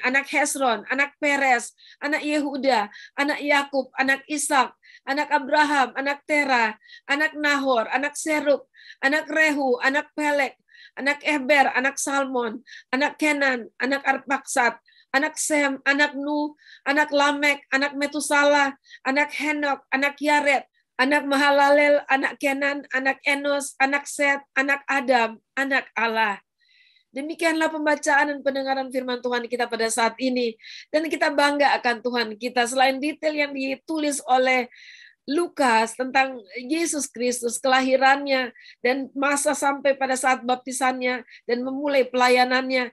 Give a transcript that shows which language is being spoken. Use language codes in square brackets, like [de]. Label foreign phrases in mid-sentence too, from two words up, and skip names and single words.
[id] anak Hesron, anak Peres, anak Yehuda, anak Yakub, anak Ishak, anak Abraham, anak Tera, anak Nahor, anak Seruk, anak Rehu, anak Pelek, anak Eber, anak Salmon, anak Kenan, anak Arpaksat, anak Sem, anak Nuh, anak Lamek, anak Metusala, anak Henok, anak Yared, anak Mahalalel, anak Kenan, anak Enos, anak Set, anak Adam, anak Allah. Demikianlah pembacaan dan pendengaran firman Tuhan kita pada saat ini. Dan kita bangga akan Tuhan kita. Selain detail yang ditulis oleh Lukas tentang Yesus Kristus, kelahirannya, dan masa sampai pada saat baptisannya, dan memulai pelayanannya.